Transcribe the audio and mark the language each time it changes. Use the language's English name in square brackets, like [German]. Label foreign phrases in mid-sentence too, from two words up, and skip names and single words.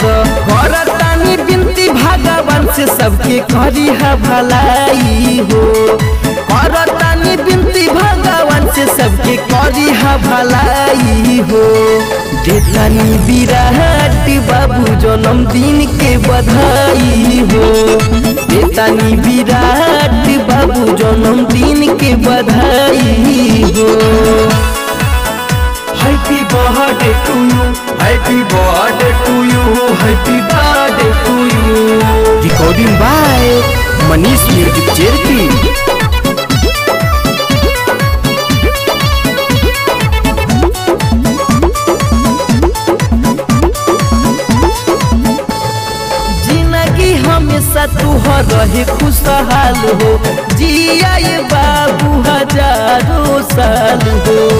[Bhojpuri] करतानी बिनती भगवान से सबके करी है भलाई हो, करतानी बिनती भगवान से सबके करी है भलाई हो। देतानी विराट बाबू जन्मदिन के बधाई हो, देतानी विराट बाबू जन्मदिन के बधाई हो। [English] Happy birthday to you, happy birthday to you, happy birthday to you. Recording by मनीष म्यूजिक चेरकी। [Bhojpuri] हमेशा तू रहे खुशहाल हो, जिया ये बाबू हजारों साल हो,